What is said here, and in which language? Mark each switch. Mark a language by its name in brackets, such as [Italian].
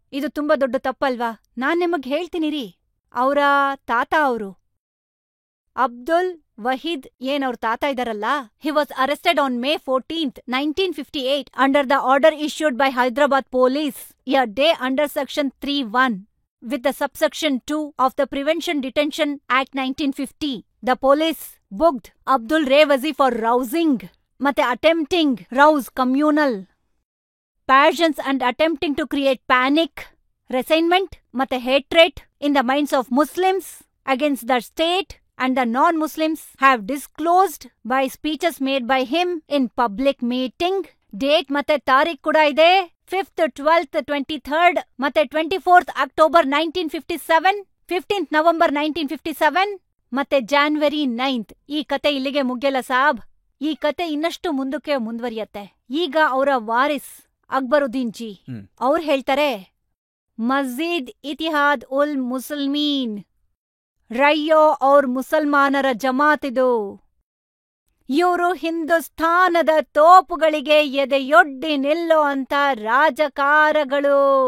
[Kannada] ಇದು ತುಂಬಾ ದೊಡ್ಡ ತಪ್ಪಲ್ವಾ? ನಾನ್ ನಿಮಗ್ ಹೇಳ್ತೀನಿ ರೀ. ಅವರ ತಾತ ಅವರು ಅಬ್ದುಲ್ ವಹೀದ್ ಅವ್ರ ತಾತ ಇದಾರಲ್ಲ, [English] He was arrested on May 14th, 1958 under the order issued by Hyderabad police a day under section 3(1) with the subsection 2 of the Prevention Detention Act 1950. The police booked Abdul Rewazi for rousing ಮತ್ತೆ attempting rouse communal passions and attempting to create panic, resentment ಮತ್ತೆ hatred in the minds of Muslims against the state, and the non-Muslims have disclosed by speeches made by him in public meeting. [Kannada] Date ಮತ್ತೆ ತಾರೀಖ್ ಕೂಡ ಇದೆ. [English] 5th, 12th, 23rd ಮತ್ತೆ 24th October 1957, 15th November 1957 ಮತ್ತೆ January 9th. [Kannada] ಈ ಕತೆ ಇಲ್ಲಿಗೆ ಮುಗ್ಯಲ್ಲ ಸಾಬ್. ಈ ಕತೆ ಇನ್ನಷ್ಟು ಮುಂದಕ್ಕೆ ಮುಂದುವರಿಯತ್ತೆ. ಈಗ ಅವರ ವಾರಿಸ್ ಅಕ್ಬರುದ್ದೀನ್ ಜಿ ಅವ್ರು ಹೇಳ್ತಾರೆ, ಮಸ್ಜಿದ್ ಇತಿಹಾದ್ ಉಲ್ ಮುಸಲ್ಮೀನ್ ರಯ್ಯೋ ಅವ್ರ ಮುಸಲ್ಮಾನರ ಜಮಾತಿದು. ಇವರು ಹಿಂದೂಸ್ಥಾನದ ತೋಪುಗಳಿಗೆ ಎದೆಯೊಡ್ಡಿ ನಿಲ್ಲೋ ಅಂತ ರಾಜಕಾರಗಳು.